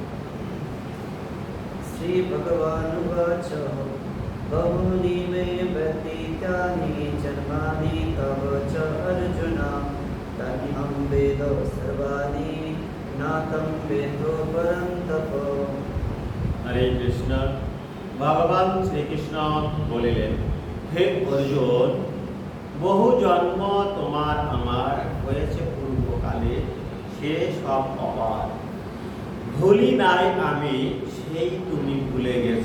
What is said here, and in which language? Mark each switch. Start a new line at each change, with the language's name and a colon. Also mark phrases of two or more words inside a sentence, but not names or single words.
Sanskrit: श्री भगवान उवाच बहूनि मे व्यतीतानि जन्मानि तव च अर्जुन तान्यहं वेद सर्वाणि नातं वेदो परं तप।
Bangla: হরে কৃষ্ণ। ভগবান শ্রীকৃষ্ণ বলিলেন, হে অর্জুন, বহু জন্ম তোমার আমার হয়েছে পূর্বকালে, সে সব অপার। ভুলি নাই আমি, সেই তুমি ভুলে গেছ।